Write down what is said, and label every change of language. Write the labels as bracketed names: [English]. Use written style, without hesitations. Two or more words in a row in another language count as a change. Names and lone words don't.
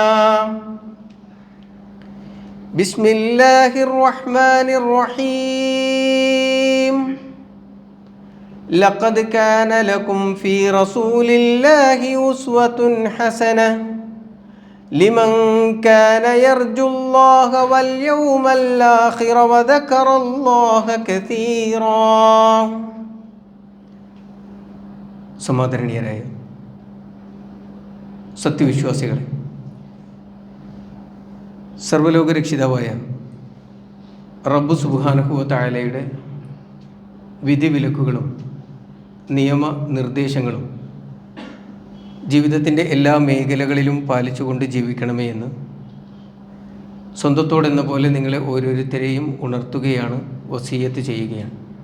[Arabic] بسم الله الرحمن الرحيم لقد كان لكم في رسول الله أسوة حسنة لمن كان يرجو الله واليوم الآخر وذكر الله كثيرا. [Malayalam] സമാദരണീയരായ സത്യവിശ്വാസികളെ, സർവ്വലോകരക്ഷിതാവായ റബ്ബ് [Arabic] سبحانه وتعالى [Malayalam] വിധിവിലക്കുകളും നിയമനിർദ്ദേശങ്ങളും ജീവിതത്തിൻ്റെ എല്ലാ മേഖലകളിലും പാലിച്ചുകൊണ്ട് ജീവിക്കണമേ എന്ന് സ്വന്തത്തോടെന്ന പോലെ നിങ്ങളെ ഓരോരുത്തരെയും ഉണർത്തുകയാണ്, വസിയത്ത് ചെയ്യുകയാണ്.